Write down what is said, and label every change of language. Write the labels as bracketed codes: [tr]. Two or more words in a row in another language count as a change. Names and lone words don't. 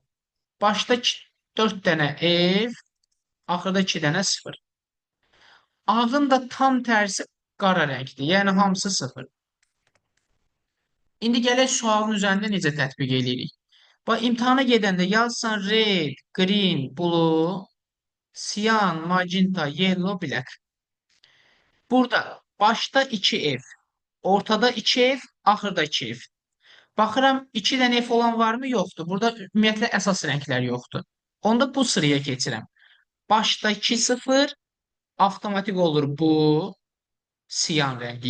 [az] Başda 4 dənə F, axırda 2 dənə 0. Ağın da tam tərsi qara rəngdir. Yəni hamısı 0. İndi gələk sualın üzərində necə tətbiq edirik. Bax, imtahana gedəndə yazsan [en] red, green, blue, [az] siyan, [en] magenta, yellow, black. [az] Burada başda 2F, ortada 2F, axırda 2F. Baxıram 2 dənə F olan varmı? Yoxdur. Burada ümumiyyətlə əsas rənglər yoxdur. Onda bu sıraya keçirəm. Başda 2-0 avtomatik olur bu siyan rəngi.